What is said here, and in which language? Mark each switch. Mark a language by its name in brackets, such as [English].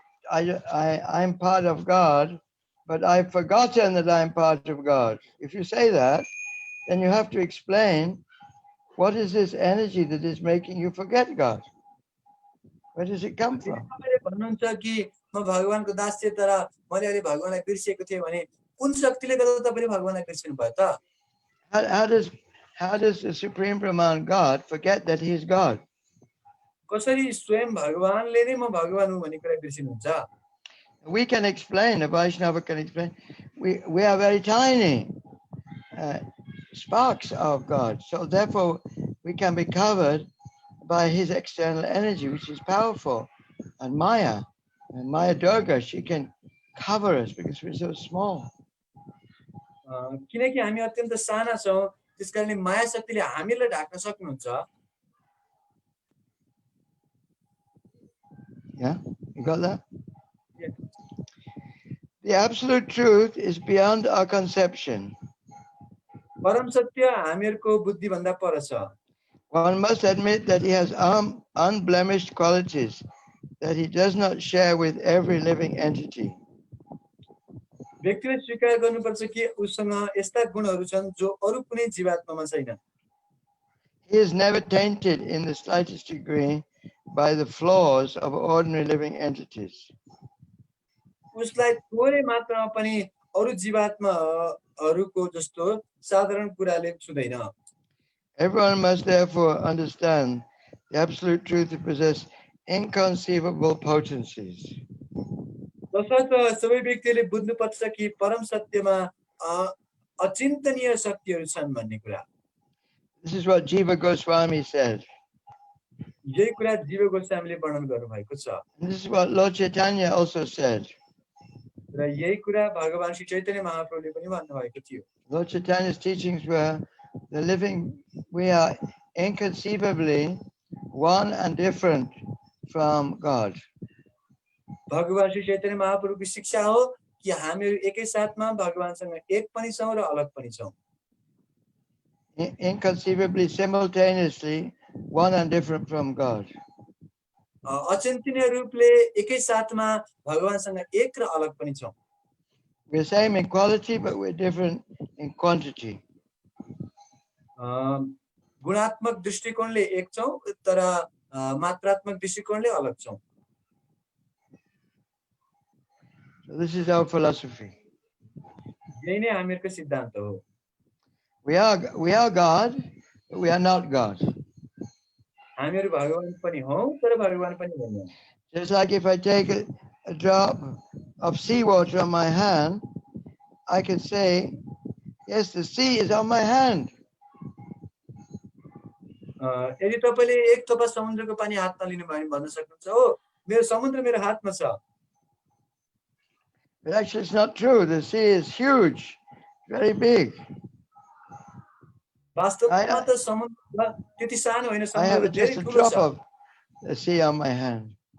[English] I'm part of God, but I've forgotten that I'm part of God. If you say that, then you have to explain what is this energy that is making you forget God? Where does it come from? [Nepali] भन्नुहुन्छ कि म भगवानको दास थिएँ तर मैले अहिले भगवानलाई बिर्सेको थिएँ भने कुन शक्तिले गर्दा तपाईले भगवानलाई बिर्सिनु भयो त? [English] How does the Supreme Brahman God forget that he is God? [Nepali] कसरी स्वयं भगवानले नै म भगवान हुँ भन्ने कुरा बिर्सिनुहुन्छ? [English] We can explain, a Vaishnava can explain. We are very tiny sparks of God, so therefore we can be covered by his external energy, which is powerful. And Maya Durga, she can cover us because we're so small. [Nepali] किनकि हामी अत्यन्त साना छौं त्यसकारणले माया शक्तिले हामीलाई ढाक्न सक्नुहुन्छ. [English] Yeah, you got that? Yes. The absolute truth is beyond our conception. [Nepali] परम सत्य हामीहरुको बुद्धि भन्दा पर छ. [English] One must admit that he has unblemished qualities that he does not share with every living entity. [Nepali] व्यक्तिले स्वीकार गर्नुपर्छ कि उसँग यस्ता गुणहरू छन् जो अरु कुनै जीवात्मामा छैन. [English] He is never tainted in the slightest degree by the flaws of ordinary living entities. [Nepali] उसलाई थोरै मात्रामा पनि अरु जीवात्माहरूको जस्तो साधारण कुराले छुदैन. [English] Everyone must therefore understand the absolute truth to possess inconceivable potencies. [Nepali] तसर्थ सबै व्यक्तिले बुझ्नुपर्छ कि परम सत्यमा अचिन्तनीय शक्तिहरू छन् भन्ने कुरा. [English] This is what Jiva Goswami said. [Nepali] यही कुरा जीव गोस्वामीले वर्णन गर्नुभएको छ. [English] This is what Lord Chaitanya also said. [Nepali] र यही कुरा भगवान श्री चैतन्य महाप्रभुले पनि भन्नुभएको थियो. [English] Lord Chaitanya's teachings were we are inconceivably one and different from God. [Nepali] भगवान श्री चैतन्य महाप्रभुको शिक्षा हो कि हामीहरु एकै साथमा भगवानसँग एक पनि छौं र अलग पनि छौं. [English] Inconceivably, simultaneously, one and different from God. [Nepali] अचिन्तनीय रूपले एकै साथमा भगवानसँग एक र अलग पनि छौं. [English] We're same in quality, but we're different in quantity. [Nepali] गुणात्मक दृष्टिकोणले एक छौं तर मात्रात्मक दृष्टिकोणले अलग छौं. [English] So this is our philosophy. [Nepali] यही नै हामीहरुको सिद्धान्त हो. [English] We are God, but we are not God. [Nepali] हामीहरु भगवान पनि हौं तर भगवान पनि होइनौं. [English] Just like if I take a drop of seawater on my hand, I can say, yes, the sea is on my hand. [Nepali] यदि तपाईले एक थोपा समुद्रको पानी हातमा लिनु भयो भने भन्न सक्नुहुन्छ हो मेरो समुद्र मेरो हातमा छ. [English] But actually it's not true. The sea is huge, very big. [Nepali] वास्तवमा त समुद्र त्यति सानो होइन, [English] I have [Nepali] समुद्र [English] just [Nepali] धेरै [English] a [Nepali] ठूलो [English] drop [Nepali] छ. [English] of the sea on my hand.